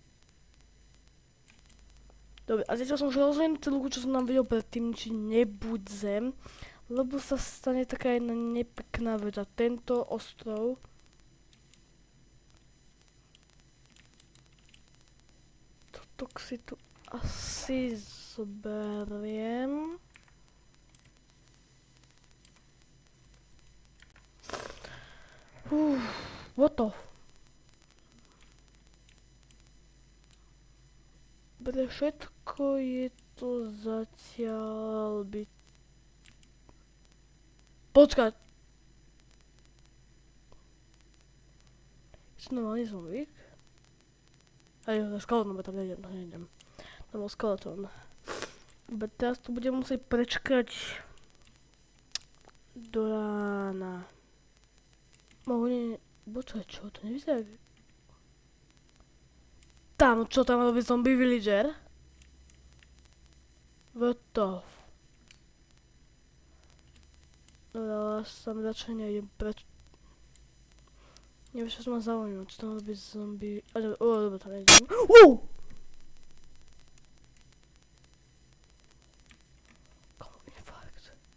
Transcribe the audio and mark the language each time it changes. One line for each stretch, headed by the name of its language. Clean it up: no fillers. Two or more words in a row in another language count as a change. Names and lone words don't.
Slovak: Dobre, a zistil som, že rozhodnem celú, čo som nám videl predtým, či nebudzem, lebo sa stane taká jedna nepekná vec a tento ostrov. Toto si tu asi zoberiem.
English: What the?
Slovak: Dobre, všetko je to zatiaľ byť... Počkať! Je to normálny zombík? Aj, to je skeleton, tam nejdem. To bol skeleton. Teraz tu budem musieť prečkať do rána. Počkaj, čo? To nevyzerá... Tam, čo tam robí zombie villager?
English: What the f...
Slovak: Dobre, sam radšej nejdem preč... Neviem, čo ma zaujíma, čo tam robí zombie... Dobre, tam nejdem. Infarkt.